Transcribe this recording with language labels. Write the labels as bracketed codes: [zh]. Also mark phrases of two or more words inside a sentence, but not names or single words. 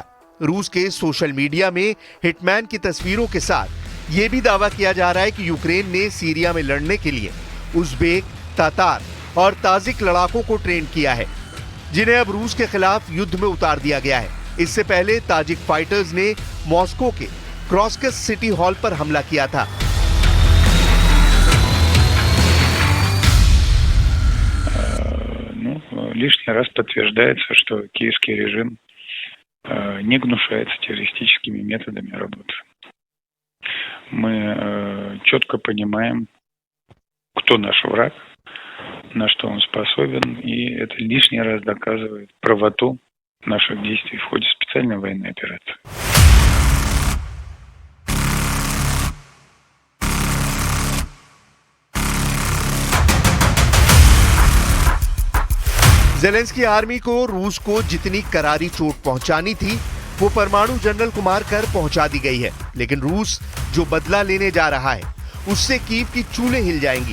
[hi] रूस के [en] social media [hi] में हिटमैन की तस्वीरों के साथ यह भी दावा किया जा रहा है कि यूक्रेन ने सीरिया में लड़ने के लिए उज़्बेक, तातार और ताजिक लड़ाकों को ट्रेन किया है, जिन्हें अब रूस के खिलाफ युद्ध में उतार दिया गया है। इससे पहले ताजिक फाइटर्स ने मॉस्को के क्रॉस्कस सिटी हॉल पर हमला किया था। [ru] Лишний раз подтверждается, что киевский режим не гнушается террористическими методами работы. Мы четко понимаем, кто наш враг, на что он способен, и это лишний раз доказывает правоту наших действий в ходе специальной военной операции. [hi] ज़ेलेंस्की आर्मी को रूस को जितनी करारी चोट पहुंचानी थी वो परमाणु जनरल को मारकर पहुंचा दी गई है, लेकिन रूस जो बदला लेने जा रहा है उससे कीव की चूल्हे हिल जाएंगी।